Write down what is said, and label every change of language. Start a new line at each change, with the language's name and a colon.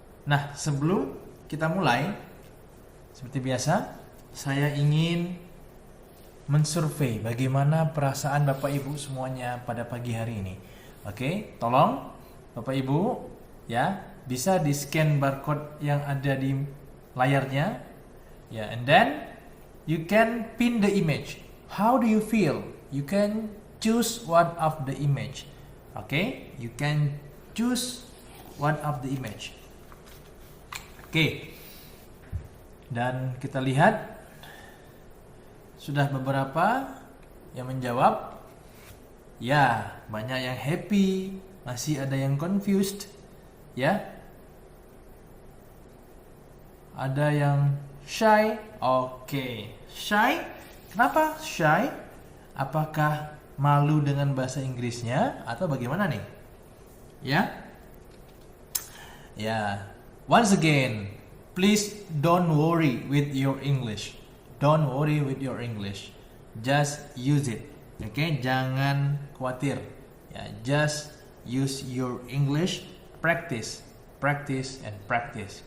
Indonesian: Nah, sebelum kita mulai, seperti biasa, saya ingin mensurvei bagaimana perasaan Bapak Ibu semuanya pada pagi hari ini. Oke, tolong Bapak Ibu ya, bisa di-scan barcode yang ada di layarnya.
English: Ya, and then you can pin the image. How do you feel? You can choose one of the image. Okay, you can choose one of the image.
Indonesian: Oke. Dan kita lihat sudah beberapa yang menjawab. Ya, banyak yang happy, masih ada yang confused, ya. Ada yang shy. Oke, shy. Kenapa shy? Apakah malu dengan bahasa Inggrisnya atau bagaimana nih? Ya. Ya.
English: Once again, please don't worry with your English. Don't worry with your English. Just use it.
Indonesian: Oke, jangan khawatir. Ya,
English: just use your English. Practice, practice and practice.